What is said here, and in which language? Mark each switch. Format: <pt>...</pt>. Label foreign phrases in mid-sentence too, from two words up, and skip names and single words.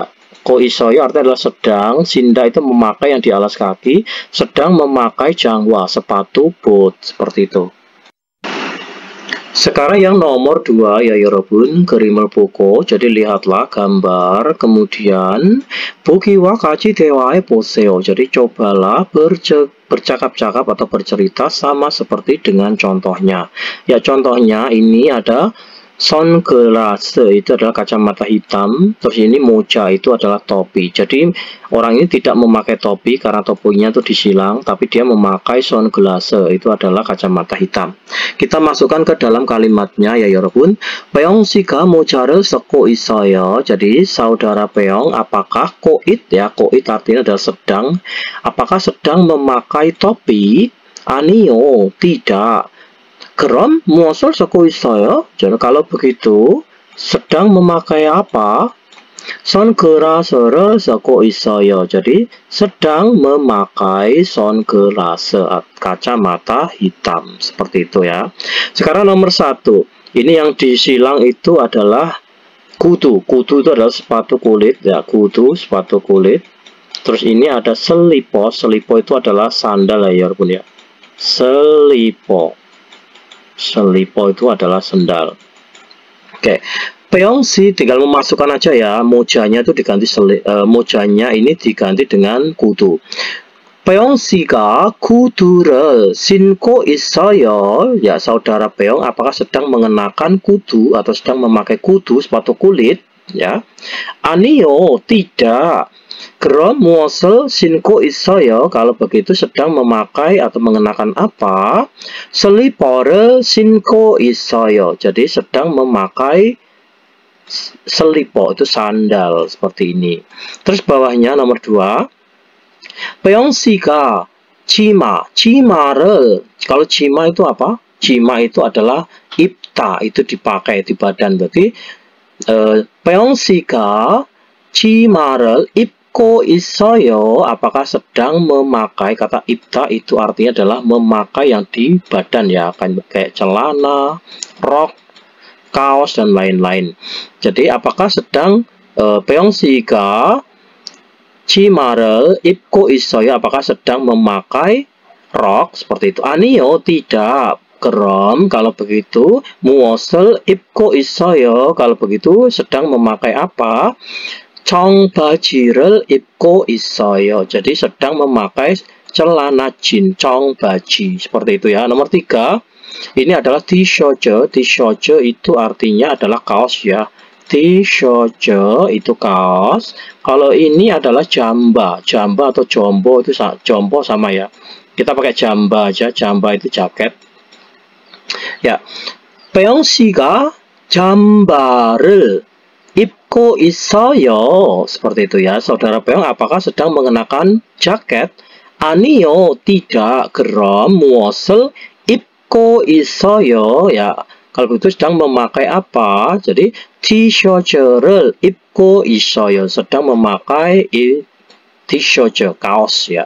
<id>Ko isoyo artinya adalah sedang, sinda itu memakai yang di alas kaki, sedang memakai 장화 sepatu bot seperti itu. Sekarang yang nomor 2 ya</id> <ko>여러분, 그림을 보고.</ko> <id>Jadi lihatlah gambar, kemudian</id> <ko>보기와 같이 대화해 보세요.</ko> <id>Jadi cobalah bercakap-cakap atau bercerita sama seperti dengan contohnya. Ya, contohnya ini ada sunglass itu adalah kacamata hitam, terus ini moja itu adalah topi. Jadi orang ini tidak memakai topi karena topinya itu disilang, tapi dia memakai sunglass itu adalah kacamata hitam. Kita masukkan ke dalam kalimatnya ya 여러분.</id> <ko>Peong 씨가 모자를 쓰고 있어요.</ko> <id>Jadi saudara Peong apakah koit ya, koit artinya adalah sedang, apakah sedang memakai topi?</id> <ko>아니요, tidak. 그럼 무엇을 쓰고 있어요?</ko> <id>Jadi kalau begitu sedang memakai apa?</id> <ko>선글라스를 쓰고 있어요.</ko> <id>Jadi sedang memakai sunglass, kacamata hitam seperti itu ya. Sekarang nomor 1 ini yang disilang itu adalah kudu. Kudu itu adalah sepatu kulit ya, kudu sepatu kulit. Terus ini ada selipo. Selipo itu adalah sandal ya 여러분 ya. Selipo itu adalah sendal. Oke, Peong sih tinggal memasukkan aja ya, mojanya itu diganti mojanya ini diganti dengan kudu.</id> <ko>Peong 씨가 구두를 신고 있어요.</ko> <id>Ya, saudara Peong apakah sedang mengenakan kudu atau sedang memakai kudu sepatu kulit? Ya. 아니요, tidak.</id> <ko>그럼 무엇을 신고 있어요?</ko> <id>Kalau begitu sedang memakai atau mengenakan apa?</id> <ko>슬리퍼를 신고 있어요.</ko> <id>Jadi sedang memakai selipo, itu sandal seperti ini. Terus bawahnya nomor 2.</id> <ko>Peong 씨가 치마를,</ko> <id>kalau cima itu apa? Cima itu adalah 입다, itu dipakai di badan.</id> <ko>Berarti Peong 씨가 치마를 입고 있어요.</ko> <id>Apakah sedang memakai? Kata 입다 itu artinya adalah memakai yang di badan ya, kayak celana, rok, kaos dan lain-lain. Jadi apakah sedang</id> <ko>Peong 씨가 치마를 입고 있어요.</ko> <id>Apakah sedang memakai rok seperti itu?</id> <ko>아니요, tidak. Kram,</ko> <id>kalau begitu</id> <ko>무엇을 입고 있어요?</ko> <id>Kalau begitu sedang memakai apa?</id> <ko>청바지를 입고 있어요.</ko> <id>Jadi sedang memakai celana jeans, 청바지 seperti itu ya. Nomor 3, ini adalah t-shirt. T-shirt itu artinya adalah kaos ya. T-shirt itu kaos. Kalau ini adalah jamba atau jombo, itu jombo sama ya. Kita pakai jamba aja. Jamba itu jaket. Ya.</id> <ko>Peong 씨가 잠바를 입고 있어요.</ko> <id>Seperti itu ya. Saudara Peong apakah sedang mengenakan jaket?</id> <ko>아니요, tidak. 그럼 무엇을 입고 있어요?</ko> <id>Ya. Kalau begitu sedang memakai apa?</id> <ko>Jadi t-shirt를 입고 있어요.</ko> <id>Sedang memakai t-shirt, kaos ya.</id>